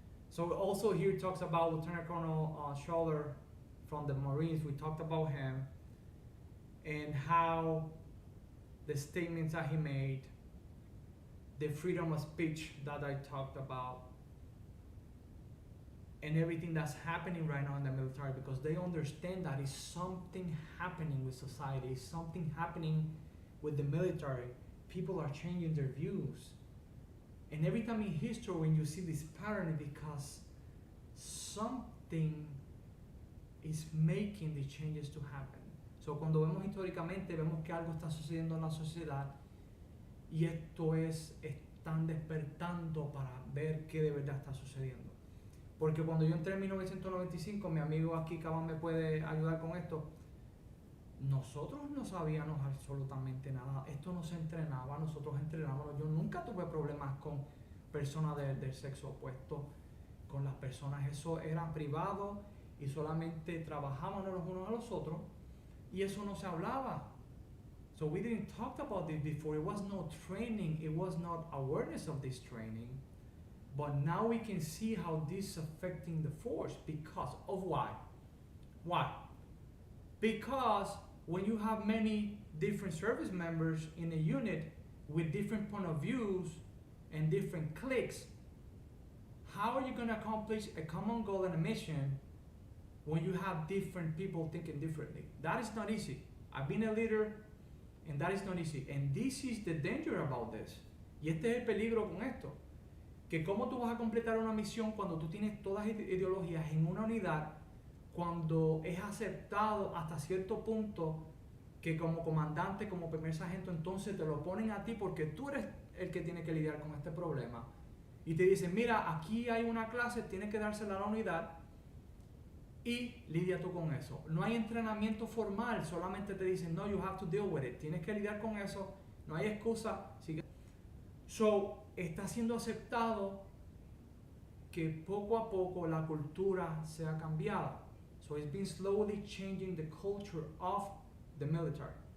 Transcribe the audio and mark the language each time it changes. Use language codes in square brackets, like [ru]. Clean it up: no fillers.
[en] So also here it talks about Lieutenant Colonel Schaller from the Marines. We talked about him and how the statements that he made, the freedom of speech that I talked about, and everything that's happening right now in the military, because they understand that it's something happening with society, something happening with the military. People are changing their views. And every time in history when you see this pattern, because something is making the changes to happen. [es] So cuando vemos históricamente, vemos que algo está sucediendo en la sociedad, y están despertando para ver qué de verdad está sucediendo. Porque cuando yo entré en 1995, mi amigo aquí Cabán me puede ayudar con esto, nosotros no sabíamos absolutamente nada, esto no se entrenaba, nosotros entrenábamos, yo nunca tuve problemas con personas del sexo opuesto, con las personas, eso era privado y solamente trabajábamos los unos a los otros, y eso no se hablaba. [en] So we didn't talk about this before. It was no training, it was not awareness of this training. But now we can see how this is affecting the force because of why? Why? Because when you have many different service members in a unit with different point of views and different cliques, how are you going to accomplish a common goal and a mission when you have different people thinking differently? That is not easy. I've been a leader, and that is not easy. And this is the danger about this. [es] Y este es el peligro con esto. Que cómo tú vas a completar una misión cuando tú tienes todas las ideologías en una unidad, cuando es aceptado hasta cierto punto que como comandante, como primer sargento, entonces te lo ponen a ti porque tú eres el que tiene que lidiar con este problema. Y te dicen, mira, aquí hay una clase, tienes que dársela a la unidad y lidia tú con eso. No hay entrenamiento formal, solamente te dicen, no, [en] you have to deal with it. [es] Tienes que lidiar con eso, no hay excusa. So, está siendo aceptado que poco a poco la cultura sea cambiada. [en] So, it's been slowly changing the culture of the military.